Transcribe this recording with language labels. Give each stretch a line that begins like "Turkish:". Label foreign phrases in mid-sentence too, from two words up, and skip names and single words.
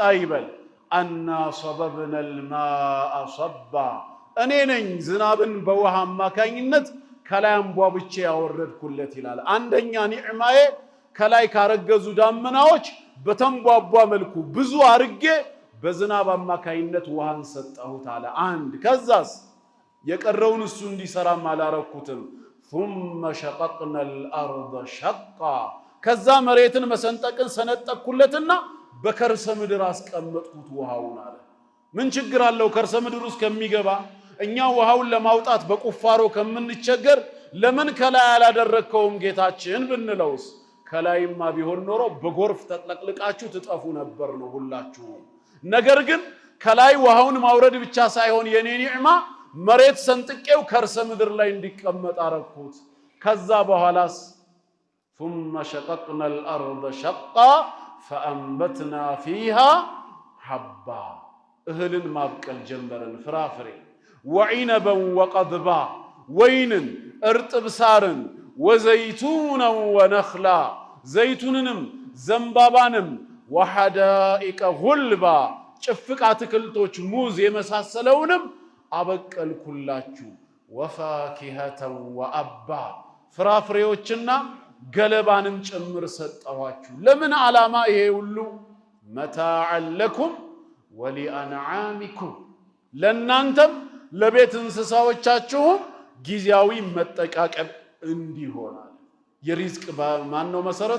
Amharic: ይበል።
Arabic: أنا صببنا الماء صبا
Amharic: እኔ ነኝ ዝናብን በውሃ አማካኝነት ከላይ አንቧብቼ ያወረድኩለት ይላል። አንደኛ ኒዕማዬ ከላይ ካረገዙ ዳመናዎች በተንቧቧ መልኩ ብዙ አርጌ በዝናብ አማካኝነት ውሃን ሰጠሁት አለ። አንድ ከዛስ የቀረውን እሱ እንዲሰራም አላረኩትም።
Arabic: ثم شققنا الارض شقا
Amharic: ከዛ መሬትን መሰንጠቅን ሰነጠቅኩለትና በከርሰ ምድር አስቀመጥኩት ውሃውን አለ። ምን ችግር አለው ከርሰ ምድር ውስጥ ከሚገባ? እኛ ውሃውን ለማውጣት በቁፋሮ ከምንቸገር ለምን ከላይ አላደረከውም ጌታችን ብንለውስ? ከላይማ ቢሆን ኖሮ በጎርፍ ተጥለቅልቃችሁ ትጠፉ ነበር ነው ሁላችሁ። ነገር ግን ከላይ ውሃውን ማውረድ ብቻ ሳይሆን የኔ ኒዕማ መሬት ሰንጥቄው ከርሰ ምድር ላይ እንዲቀመጥ አረኩት። ከዛ በኋላስ
Arabic: ثم شققنا الارض شقا فانبتنا فيها حبا
Amharic: እህልን ማብቀል ጀመርን ፍራፍሬ
Arabic: وعنبا وقضبا
Amharic: ወይንን እርጥብ ሳርን
Arabic: وزيتونا ونخلا
Amharic: ዘይቱንንም ዘንባባንም
Arabic: وحدائق غلبا
Amharic: ጭፍቅ አትክልቶች ሙዝ የመሳሰለውንም አበቀልኩላችሁ
Arabic: وفاكهة وأبا
Amharic: ፍራፍሬዎችና ገለባንም ጭምር ሰጠዋችሁ። ለምን ዓላማ? ይሄ ሁሉ
Arabic: متاعا لكم ولأنعامكم
Amharic: ለናንተም ለቤት እንስሳዎቻችሁም ጊዜያዊ መጠቃቀም እንዲሆናል። የሪዝቅ ማን ነው መሰረቱ?